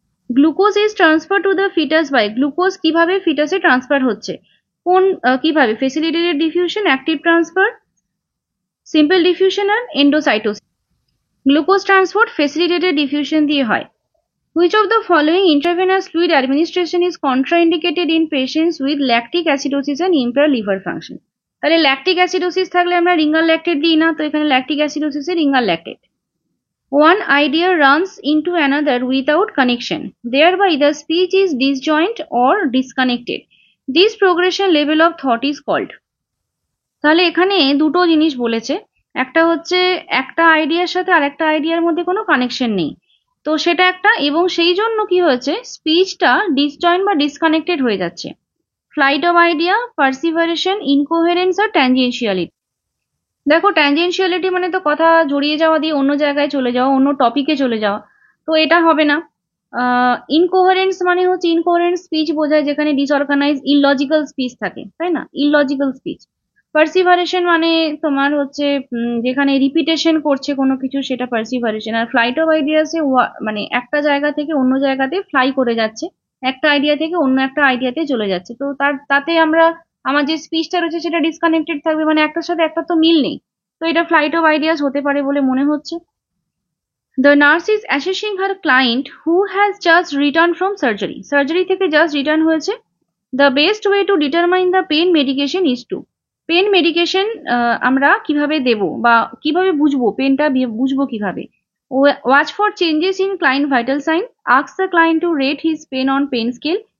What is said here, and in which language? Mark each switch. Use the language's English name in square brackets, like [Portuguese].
[English] glucose is transfer to the foetus by, [Bangla] glucose কিভাবে ফিটাসে transfer হচ্ছে? কোন কিভাবে? [English] Facilitated diffusion, active transfer, simple diffusion আর endocytosis. [Bangla] Glucose transport facilitated diffusion দিয়ে হয়। [English] Which of the following intravenous fluid administration is contraindicated in patients with lactic acidosis and impaired liver function? [Bangla] তাহলে lactic acidosis থাকলে আমরা ringer lactate দিই না, তো এখানে lactic অ্যাসিডোসিসে ringer lactate. [English] One idea runs into another without connection, thereby the speech is disjoint or disconnected. This progression level of thought is called, [Bangla] তাহলে এখানে দুটো জিনিস বলেছে, একটা হচ্ছে একটা আইডিয়ার সাথে আরেকটা আইডিয়ার মধ্যে কোনো কানেকশন নেই, তো সেটা একটা, এবং সেই জন্য কি হয়েছে, স্পিচটা ডিসজয়েন্ট বা ডিসকানেক্টেড হয়ে যাচ্ছে। [English] Flight of idea, perseveration, incoherence আর tangentiality. [Bangla] দেখো, ট্যানজেনশিয়ালিটি মানে তো কথা জড়িয়ে যাওয়া দিয়ে অন্য জায়গায় চলে যাওয়া, অন্য টপিকে চলে যাওয়া, তো এটা হবে না। ইনকোহারেন্স মানে হচ্ছে ইনকোহারেন্ট স্পিচ বোঝায় যেখানে ডিসঅর্গানাইজ ইললজিক্যাল স্পিচ থাকে, তাই না, ইললজিক্যাল স্পিচ। পার্সিভারেশন মানে তোমার হচ্ছে যেখানে রিপিটেশন করছে কোনো কিছু, সেটা পার্সিভারেশন। আর ফ্লাইট অফ আইডিয়াসে মানে একটা জায়গা থেকে অন্য জায়গাতে ফ্লাই করে যাচ্ছে, একটা আইডিয়া থেকে অন্য একটা আইডিয়াতে চলে যাচ্ছে, তো তাতে আমার যে স্পিচটা রয়েছে সেটা ডিসকানেক্টেড থাকবে, মানে একটার সাথে একটা তো মিল নেই। তো এটা ফ্লাইট অফ আইডিয়াস হতে পারে বলে মনে হচ্ছে। [English] The nurse is assessing her client who has just returned from surgery. [Bangla] Surgery থেকে just return হয়েছে। [English] The best way to determine the pain medication is to. [Bangla] Pen medication আমরা কিভাবে দেব বা কিভাবে বুঝবো, পেনটা বুঝবো কিভাবে? [English] Watch for changes in client vital sign. Ask the client to rate his pain on pain scale.